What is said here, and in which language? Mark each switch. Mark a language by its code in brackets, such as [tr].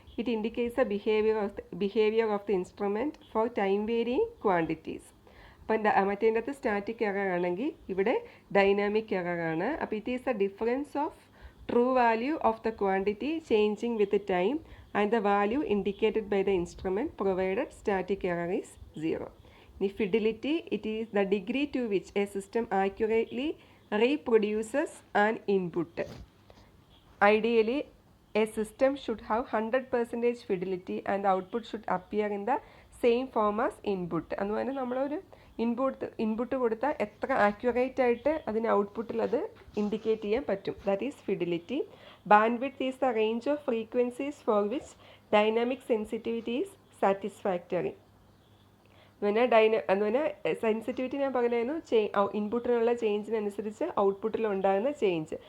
[en] It indicates a behaviour of the instrument for time varying quantities. [ml] അപ്പം മറ്റേതിൻ്റെ അകത്ത് static error ആണെങ്കിൽ ഇവിടെ dynamic error ആണ്. [en] അപ്പോൾ it is a difference of true value of the quantity changing with time and the value indicated by the instrument provided static error is 0. The fidelity, it is the degree to which a system accurately reproduces an input. Ideally, a system should have 100% fidelity and the output should appear in the same form as input. [ml] എന്ന് പറഞ്ഞാൽ നമ്മളൊരു input കൊടുത്താൽ എത്ര accurate ആയിട്ട് അതിന് ഔട്ട്പുട്ടിൽ അത് indicate ചെയ്യാൻ പറ്റും. [en] That is fidelity. Bandwidth is the range of frequencies for which dynamic sensitivity is satisfactory. [ml] എന്ന് പറഞ്ഞാൽ സെൻസിറ്റിവിറ്റി ഞാൻ പറഞ്ഞായിരുന്നു ഇൻപുട്ടിനുള്ള ചേഞ്ചിനനുസരിച്ച് ഔട്ട്പുട്ടിലുണ്ടാകുന്ന ചേഞ്ച്.